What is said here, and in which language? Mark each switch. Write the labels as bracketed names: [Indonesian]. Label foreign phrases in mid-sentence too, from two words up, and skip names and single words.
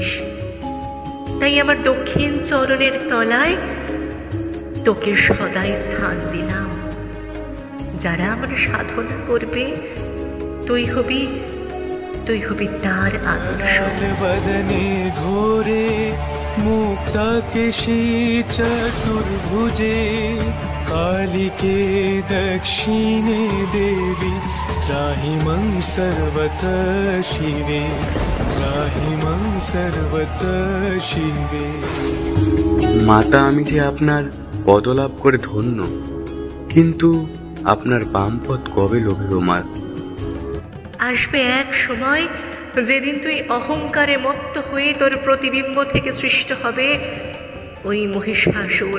[Bangla] তাই আমার দক্ষিণ চরণের তলায় তোকে সদাই স্থান দিলাম। যারা আমার সাধনা করবে তুই হবি তার আদর্শ। [Sanskrit] বদনে ঘোরে মুক্তা কেশী চতুর্ভুজে कालिके दक्षिणे देवी त्राहिमं सर्वतः शिवे त्राहिमं सर्वतः शिवे। [Bangla] মাতা, আমি যে আপনার পদলাভ করে ধন্য, কিন্তু আপনার বামপদ কবে লোভে মা? আসবে এক সময় যেদিন তুই অহংকারে মত্ত হয়ে তোর প্রতিবিম্ব থেকে সৃষ্ট হবে ওই মহিষাসুর।